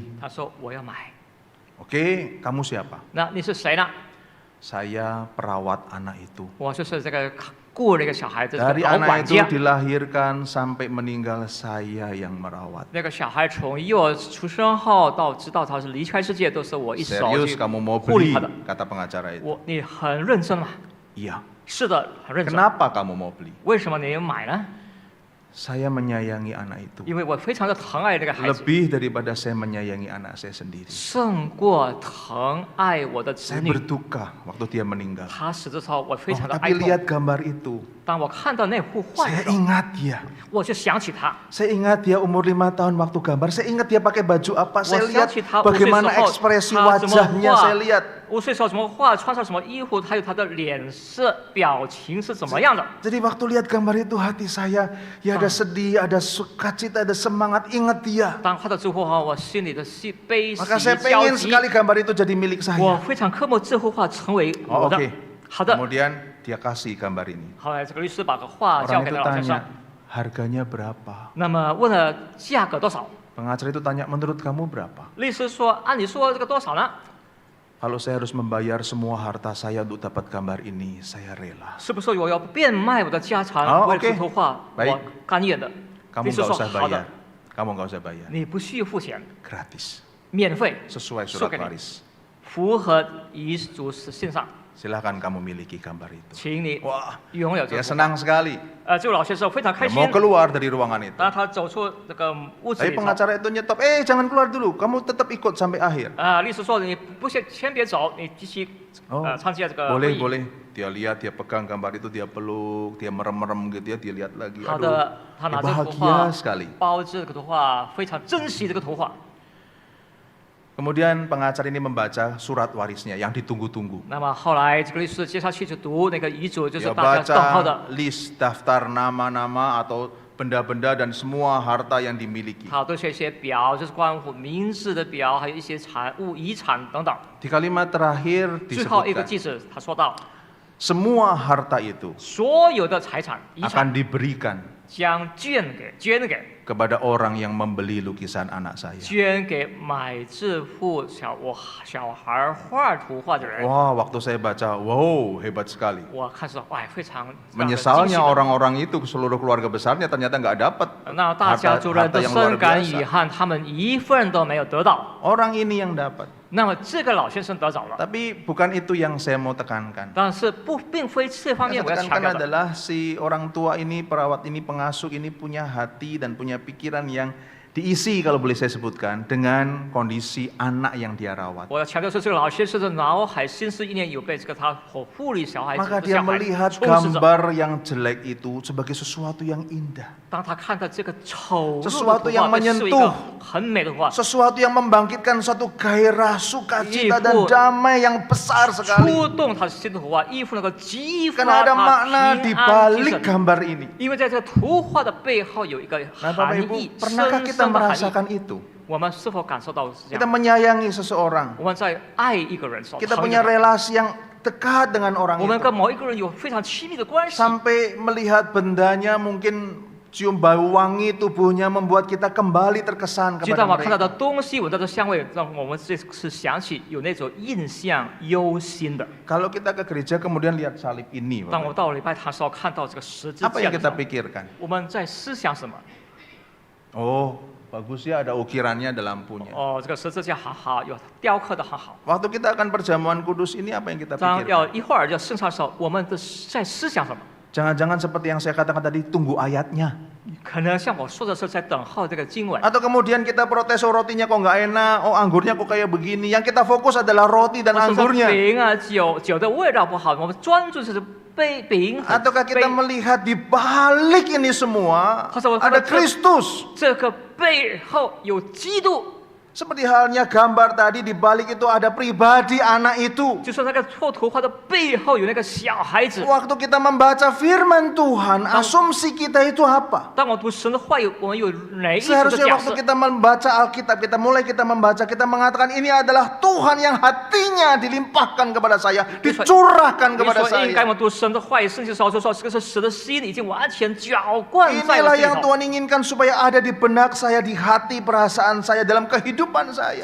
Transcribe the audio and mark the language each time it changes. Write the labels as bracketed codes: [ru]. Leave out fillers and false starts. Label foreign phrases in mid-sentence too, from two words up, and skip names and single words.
[zh] 他说我要买。 [id] Oke, kamu siapa? [zh] 那你是谁呢？ [id] Saya perawat anak itu. [zh] 我就是这个雇那个小孩子，这个 [id] Dari [zh] 老 [id] anak [zh] 管 [id] itu [zh] 家。 [id] dilahirkan sampai meninggal saya yang merawat. [zh] 那个小孩从幼儿出生后到直到他是离开世界，都是我一手 [id] Serius [zh] 去 [id] kamu mau [zh] 护理 [id] beli? [zh] 他的。 [id] Kata pengacara itu. [zh] 你很认真吗？ [id] Iya. [zh] 是的，很认真。 [id] Kenapa kamu mau beli? [zh] 为什么你买呢？ [id] Saya menyayangi anak itu. [zh] 因为我非常的疼爱那个孩子， [id] Lebih daripada saya menyayangi anak saya sendiri. [zh] 胜过疼爱我的子 [id] Saya [zh] 女。 [id] berduka waktu dia meninggal. [zh] 他死的时候，我非 [id] Oh, [zh] 常的哀 [id] tapi [zh] 痛。 [id] lihat gambar itu. [zh] 当我看到那幅画的 [id] Saya [zh] 时候， [id] ingat dia. [zh] 我就想起他。 [id] Saya ingat dia umur 5 tahun waktu gambar. Saya ingat dia pakai baju apa. Saya [zh] 我 [id] lihat [zh] 想起他5岁 [id] bagaimana [zh] 时候， [id] ekspresi [zh] 他怎么 [id] wajahnya. [zh] 画 [id] Saya lihat. [zh] 5 岁时候怎么画，穿上什么衣服，还有他的脸色、表情是怎么样的。 [id] Jadi waktu lihat gambar itu hati saya ya ada sedih, ada sukacita, ada semangat. Ingat dia. [zh] 当看到这幅画，我心里的悲喜 [id] Maka saya [zh] 交 [id] pengen [zh] 集。 [id] sekali gambar itu jadi milik [zh] 我 [id] saya. [zh] 非常渴慕这幅画成为 [id] Oh, [zh] 我的。 [id] oke. [zh] 好的， [id] Kemudian dia kasih gambar ini. [zh] 后来这个律师把个画交 [id] Orang [zh] 给 [id] itu [zh] 了老先生 [id] tanya,，harganya berapa? [zh] 那么问了价格多少？ [id] Pengacara itu tanya, menurut kamu berapa? [zh] 律师说，按你说这个多少呢？ [id] Kalau saya harus membayar semua harta saya untuk dapat gambar ini, saya rela. [zh] 是不是我要变卖我的家产好为了 OK 这幅画？ [id] Baik [zh] 我甘愿的。 [id] Kamu [zh] 律师 [id] nggak [zh] 说 [id] usah [zh] 好的 [id] bayar.，Kamu nggak usah bayar. [zh] 你不需付钱， [id] Gratis. [zh] 免费， [id] Sesuai [zh] 说 [id] surat [zh] 给你， [id] waris. [zh] 符合遗嘱信上， [id] Silahkan kamu miliki gambar itu. [zh] 请你 [id] Wah, [zh] 拥有这 [id] dia [zh] 幅画。 [id] senang sekali. [zh] 这个老先生非常开 [id] Dia [zh] 心 [id] mau。keluar dari ruangan itu. [zh] 当他走出这个屋子 [id] Tapi [zh] 里头， [id] pengacara itu nyetop, jangan keluar dulu, kamu tetap ikut sampai akhir. [zh] 律师说你不先别走，你继续参加这个会 [id] boleh, [zh] 议。 [id] boleh. Dia lihat, dia pegang gambar itu, dia peluk, dia merem-merem gitu ya, dia lihat lagi. [zh] 好 [id] Aduh, [zh] 的，他 [id] dia [zh] 拿这幅 [id] bahagia [zh] 画 [id] sekali. [zh] 包着这个图画，非常珍惜这个图画。 [id] Kemudian pengacara ini membaca surat warisnya yang ditunggu-tunggu. [zh] 那么后来这个律师接下去就读那个遗嘱，就是 [id] Dia [zh] 大家等候 [id] baca [zh] 的。 [id] list daftar nama-nama atau benda-benda dan semua harta yang dimiliki. [zh] 他对这些表就是关乎名字的表，还有一些产物、遗产等等。 [id] Di kalimat terakhir [zh] 最后一个 [id] disebutkan [zh] 句子他说到， [id] semua harta itu [zh] 所有的财产、遗 [id] akan [zh] 产 [id] diberikan [zh] 将捐给 [id] kepada orang yang membeli lukisan anak saya. [zh] 捐给买这幅小孩画图画的人。 [id] Wah, waktu saya baca, wow, hebat sekali. [zh] 我看说，哎，非常让人惊喜 [id] Menyesalnya [zh] 的。 [id] orang-orang itu seluruh keluarga besarnya ternyata nggak dapat [zh] 那大家族人都 [id] harta yang luar [zh] 深感遗 [id] biasa. [zh] 憾，他们一份都没有得到。 [id] Orang ini yang dapat. [zh] 那么这个老先生得着了， [id] Tapi bukan itu yang saya mau tekankan. [zh] 但是并非这方 [id] Yang [zh] 面我 [id] saya [zh] 要强调 [id] tekankan [zh] 的。 [id] adalah si orang tua ini, perawat ini, pengasuh ini punya hati dan punya pikiran yang diisi kalau boleh saya sebutkan dengan kondisi anak yang dia rawat. [zh] 我要强调是这个老先生的脑海心思意念有被这个他所护理小孩子 [id] Maka [zh] 的 [id] dia [zh] 小孩 [id] melihat [zh] 充斥着。 [id] gambar yang jelek itu sebagai sesuatu yang indah. [zh] 当他看到这个丑陋的 [id] Sesuatu [zh] 图 [id] yang [zh] 画，被视为一 [id] menyentuh [zh] 个很美的图画， [id] Sesuatu yang membangkitkan suatu gairah, sukacita dan Ibu. damai yang besar sekali. [zh] 触动他心的图画，依附那个激发 [id] Karena ada [zh] 他 [id] makna [zh] 平 [id] di [zh] 安精 [id] balik [zh] 神。 [id] gambar ini. [zh] 因为在这个图画的背后有一个 [id] Nah, Bapak [zh] 含 [id] Ibu, [zh] 义， [id] pernahkah [zh] 深 [id] kita [zh] 深的含义。 [id] merasakan itu? [zh] 我们是否感受到是这 [id] Kita [zh] 样？ [id] menyayangi seseorang. [zh] 我们在爱一个人时候， [id] Kita [zh] 疼一 [id] punya [zh] 个人 [id] relasi yang dekat dengan orang [zh] 我们 [id] itu. [zh] 跟某一个人有非常亲密的关系， [id] Sampai melihat bendanya mungkin cium bau wangi tubuhnya membuat kita kembali terkesan [zh] 知 [id] kepada [zh] 道吗？看到 [id] mereka. [zh] 的东西，闻到的香味，让我们这次想起有那种印象忧心的。 [id] Kalau kita ke gereja kemudian lihat salib ini, [zh] 当 [id] Bapak, [zh] 我到礼拜堂时候看到这个十字 [id] apa [zh] 架 [id] yang [zh] 的时 [id] kita [zh] 候， [id] pikirkan? [zh] 我们在思想什么？ [id] Oh, bagus ya ada ukirannya, ada lampunya. [zh] 哦，这个十字架很好，有雕刻的很好。 [id] Waktu kita akan perjamuan kudus ini apa yang kita [zh] 当要 [id] pikirkan? [zh] 一会儿要圣餐的时候，我们的在思想什么？ [id] Jangan-jangan seperti yang saya katakan tadi, tunggu ayatnya. [zh] 可能像我说的是在等候这个经文， [id] Atau kemudian kita protes, oh rotinya kok nggak enak, oh anggurnya kok kayak begini. Yang kita fokus adalah roti dan [zh] 或者是 [id] anggurnya. [zh] 饼啊、酒的味道不好，我们专注就是饼和 [id] Ataukah kita [zh] 杯 [id] melihat di balik ini semua Atau ada kita- Kristus. [zh] 这个背后有基督， [id] Seperti halnya gambar tadi, di balik itu ada pribadi anak itu. [zh] 就是那个图画的背后有那个小孩子。 [id] Waktu kita membaca firman Tuhan, asumsi kita itu apa? [zh] 当我读神的话语，我们有哪一种的 [id] Seharusnya [zh] 假 [id] waktu [zh] 设？ [id] kita membaca Alkitab, kita membaca, kita mengatakan ini adalah Tuhan yang hatinya dilimpahkan kepada saya, dicurahkan [zh] 比如 [id] kepada [zh] 说，应该 [id] saya. [zh] 我们读神的话语，圣经时候就说，这个是神的心已经完全浇灌在 [id] Inilah [zh] 我心 [id] yang [zh] 里头。 [id] Tuhan inginkan supaya ada di benak saya, di hati perasaan saya, dalam kehidupan saya.